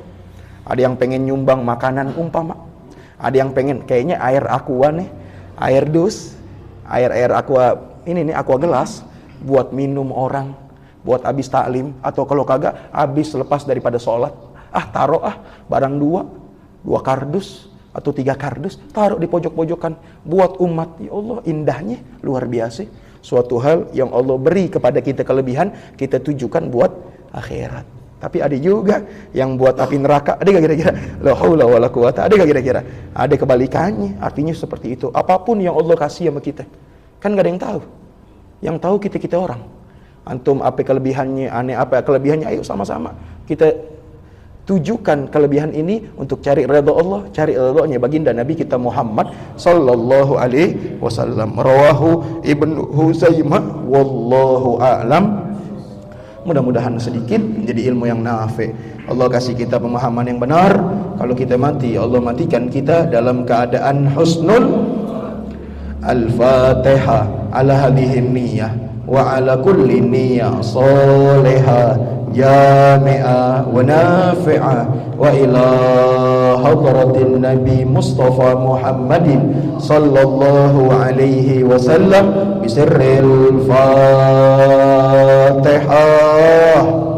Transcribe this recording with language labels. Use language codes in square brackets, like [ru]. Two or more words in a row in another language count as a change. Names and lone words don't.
[id] Ada yang pengen nyumbang makanan umpama. Ada yang pengen, kayaknya air aqua nih, air dus, air aqua, ini nih aqua gelas, buat minum orang, buat abis taklim, atau kalau kagak, abis lepas daripada sholat, taruh barang 2 kardus, atau 3 kardus, taruh di pojok-pojokan, buat umat. Ya Allah, indahnya, luar biasa. Suatu hal yang Allah beri kepada kita kelebihan, kita tujukan buat akhirat. Tapi ada juga yang buat api neraka. Ada gak kira-kira? [ar] لا حول ولا قوة. [id] Ada gak kira-kira? Ada kebalikannya. Artinya seperti itu. Apapun yang Allah kasih sama kita, kan gak ada yang tahu. Yang tahu kita orang. Antum apa kelebihannya, aneh apa kelebihannya, ayo sama-sama kita tujukan kelebihan ini untuk cari redha Allah, cari redha-Nya baginda Nabi kita Muhammad [ar] صلى الله عليه وسلم. رواه ابن خزيمة والله أعلم. [id] Mudah-mudahan sedikit menjadi ilmu yang nafi. Allah kasih kita pemahaman yang benar. Kalau kita mati, Allah matikan kita dalam keadaan husnul. [ar] الفاتحة على هذه النية وعلى كل نية صالحة جامعة ونافعة وإلى حضرة النبي المصطفى محمد صلى الله عليه وسلم بسر الفاتحة.